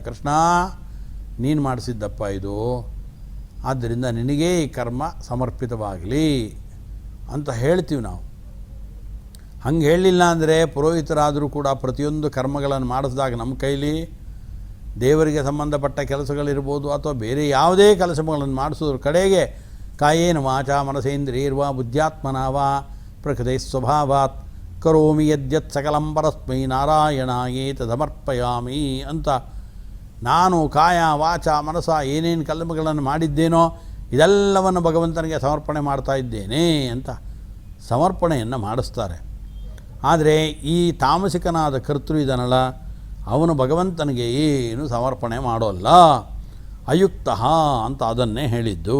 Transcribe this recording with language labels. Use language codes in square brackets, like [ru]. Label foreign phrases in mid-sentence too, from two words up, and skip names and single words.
[kn] ಕೃಷ್ಣ ನೀನು ಮಾಡಿಸಿದ್ದಪ್ಪ ಇದು, ಆದ್ದರಿಂದ ನಿನಗೇ ಈ ಕರ್ಮ ಸಮರ್ಪಿತವಾಗಲಿ ಅಂತ ಹೇಳ್ತೀವಿ ನಾವು. ಹಂಗೆ ಹೇಳಲಿಲ್ಲ ಅಂದರೆ ಪುರೋಹಿತರಾದರೂ ಕೂಡ ಪ್ರತಿಯೊಂದು ಕರ್ಮಗಳನ್ನು ಮಾಡಿಸಿದಾಗ ನಮ್ಮ ಕೈಲಿ ದೇವರಿಗೆ ಸಂಬಂಧಪಟ್ಟ ಕೆಲಸಗಳಿರ್ಬೋದು ಅಥವಾ ಬೇರೆ ಯಾವುದೇ ಕೆಲಸಗಳನ್ನು ಮಾಡಿಸೋದ್ರ ಕಡೆಗೆ [sa] ಕಾಯೇನ ವಾಚ ಮನಸೇಂದ್ರಿಯರ್ವ ಬುದ್ಧ್ಯಾತ್ಮನಾವ ಪ್ರಕೃತಿ ಸ್ವಭಾವಾತ್ ಕರೋಮಿ ಯದ್ಯತ್ ಸಕಲಂ ಪರಸ್ಮೈ ನಾರಾಯಣಾಯೇತ ಸಮರ್ಪಯಾಮಿ [kn] ಅಂತ ನಾನು ಕಾಯ ವಾಚ ಮನಸ ಏನೇನು ಕರ್ಮಗಳನ್ನು ಮಾಡಿದ್ದೇನೋ ಇದೆಲ್ಲವನ್ನು ಭಗವಂತನಿಗೆ ಸಮರ್ಪಣೆ ಮಾಡ್ತಾ ಇದ್ದೇನೆ ಅಂತ ಸಮರ್ಪಣೆಯನ್ನು ಮಾಡಿಸ್ತಾರೆ. ಆದರೆ ಈ ತಾಮಸಿಕನಾದ ಕರ್ತೃ ಇದನ್ನಲ್ಲ, ಅವನು ಭಗವಂತನಿಗೆ ಏನು ಸಮರ್ಪಣೆ ಮಾಡೋಲ್ಲ, ಅಯುಕ್ತ ಅಂತ ಅದನ್ನೇ ಹೇಳಿದ್ದು.